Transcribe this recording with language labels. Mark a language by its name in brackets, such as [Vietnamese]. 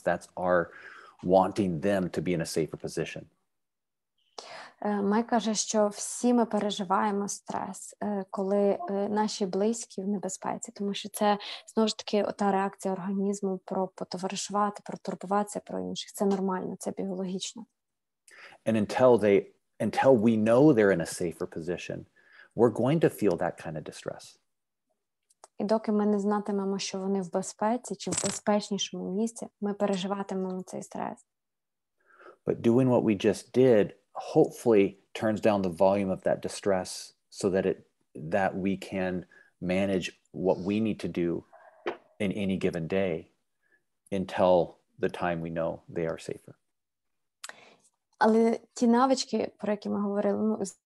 [English] That's our wanting them to be in a safer position. [Ukrainian] Майк каже, що всі ми переживаємо стрес, коли наші близькі в небезпеці, тому що це, знову ж таки, та реакція організму про потоваришувати, про турбуватися про інших. Це нормально, це біологічно. [English] And until we know they're in a safer position, we're going to feel that kind of distress. [Ukrainian] І доки ми не знатимемо, що вони в безпеці чи в безпечнішому місці, ми переживатимемо цей стрес. [English] But doing what we just did hopefully turns down the volume of that distress so that we can manage what we need to do in any given day until the time we know they are safer. [Ukrainian] Але ті навички, про які ми говорили,